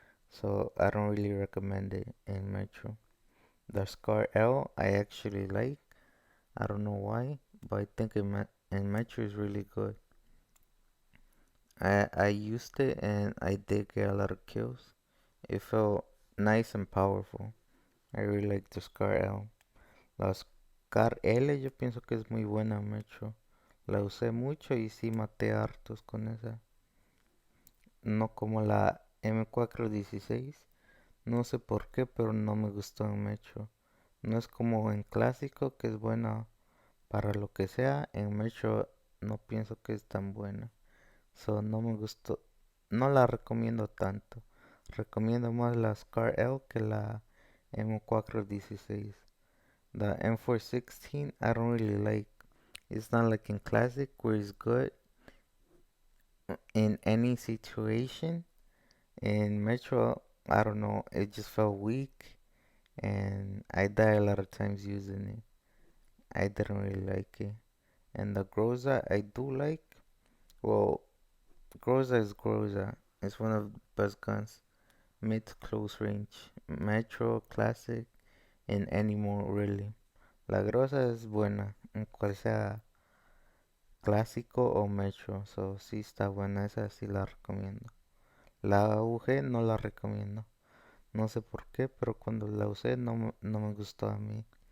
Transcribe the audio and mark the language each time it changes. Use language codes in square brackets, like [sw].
[en] So I don't really recommend it in Metro. The Scar L, I actually like. I don't know why, but I think in Metro is really good. I used it and I did get a lot of kills. It felt nice and powerful. I really like the Scar L. [es] La Scar L yo pienso que es muy buena, Metro. La usé mucho y sí maté hartos con esa. No como la M416. No sé por qué, pero no me gustó en Metro. No es como en clásico, que es buena para lo que sea. En Metro no pienso que es tan buena. So no me gustó. No la recomiendo tanto. Recomiendo más la Scar L que la M416. [en] The M416 I don't really like. It's not like in classic where it's good in any situation. In Metro, I don't know, it just felt weak and I died a lot of times using it. I didn't really like it. And the Groza I do like. Well, Groza is Groza. It's one of the best guns. Mid to close range. Metro, classic, and any more really. [es] La Groza es buena, en cual sea clásico o Metro. So sí está buena, esa sí la recomiendo. La UG no la recomiendo. No sé por qué, pero cuando la usé no me gustó a mí.